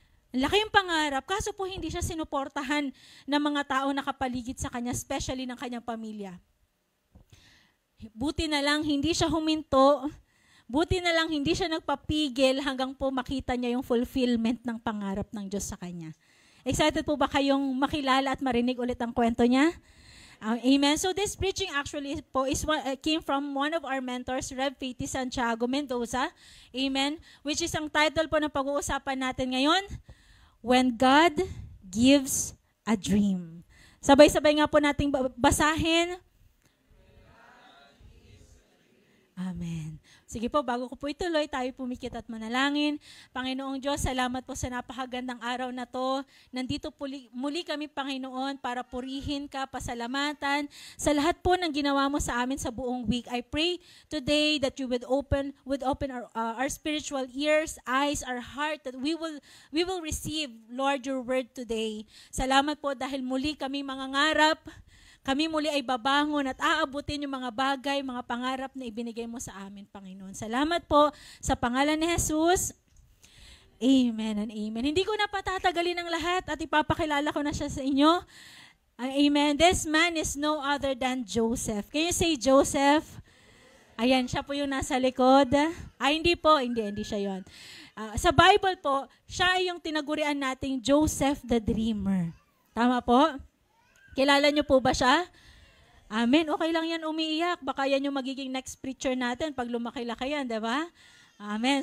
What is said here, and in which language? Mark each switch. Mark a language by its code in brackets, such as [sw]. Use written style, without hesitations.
[tl] Laki yung pangarap, kaso po hindi siya sinuportahan ng mga tao nakapaligid sa kanya, especially ng kanyang pamilya. Buti na lang hindi siya huminto, buti na lang hindi siya nagpapigil hanggang po makita niya yung fulfillment ng pangarap ng Diyos sa kanya. Excited po ba kayong makilala at marinig ulit ang kwento niya? Amen. [en] So this preaching actually po came from one of our mentors, Rev Faith Santiago Mendoza. [tl] Amen. Which is ang title po ng pag-uusapan natin ngayon, When God Gives a Dream. Sabay-sabay nga po nating basahin. Amen. Sige po, bago ko po ituloy, tayo pumikit at manalangin. Panginoong Diyos, salamat po sa napakagandang araw na to. Nandito muli kami, Panginoon, para purihin ka, pasalamatan sa lahat po ng ginawa mo sa amin sa buong week. [en] I pray today that you would open our spiritual ears, eyes, our heart, that we will receive, Lord, your word today. [tl] Salamat po dahil muli kami mangangarap. Kami muli ay babangon at aabutin yung mga bagay, mga pangarap na ibinigay mo sa amin, Panginoon. Salamat po sa pangalan ni Jesus. Amen and amen. Hindi ko na patatagalin ang lahat at ipapakilala ko na siya sa inyo. Amen. [en] This man is no other than Joseph. Can you say Joseph? [tl] Ayan, siya po yung nasa likod. Hindi po. Hindi siya yon. Sa Bible po, siya yung tinagurian nating Joseph the Dreamer. Tama po? Kilala niyo po ba siya? Amen. Okay lang yan umiiyak. Baka yan yung magiging next preacher natin pag lumaki-laki yan, di ba? Amen.